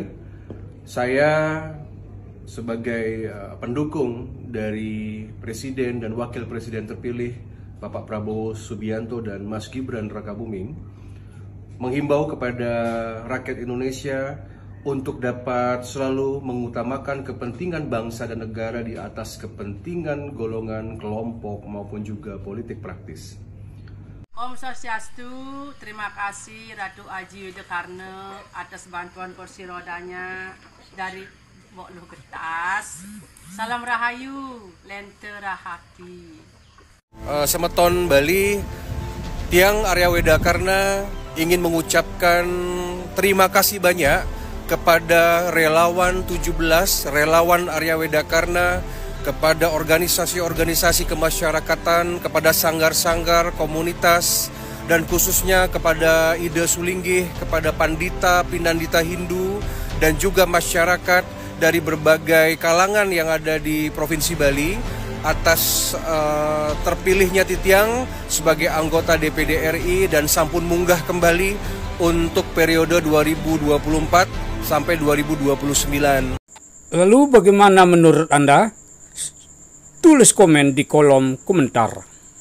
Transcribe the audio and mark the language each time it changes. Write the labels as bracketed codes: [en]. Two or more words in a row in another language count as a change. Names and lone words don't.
[id] Saya sebagai pendukung dari Presiden dan Wakil Presiden terpilih Bapak Prabowo Subianto dan Mas Gibran Rakabuming menghimbau kepada rakyat Indonesia untuk dapat selalu mengutamakan kepentingan bangsa dan negara di atas kepentingan golongan, kelompok maupun juga politik praktis. Om Swastiastu, terima kasih Ratu Aji Widekarna atas bantuan kursi rodanya dari Bokluh Getas. Salam Rahayu, Lente Rahati. Semeton Bali, Tiang Arya Widekarna ingin mengucapkan terima kasih banyak kepada relawan 17, relawan Arya Widekarna, kepada organisasi-organisasi kemasyarakatan, kepada sanggar-sanggar, komunitas, dan khususnya kepada Ida Sulinggih, kepada Pandita, Pinandita Hindu, dan juga masyarakat dari berbagai kalangan yang ada di Provinsi Bali atas terpilihnya Titiang sebagai anggota DPD RI dan [ban] sampun munggah [id] kembali untuk periode 2024 sampai 2029. Lalu bagaimana menurut Anda? Tulis komen di kolom komentar.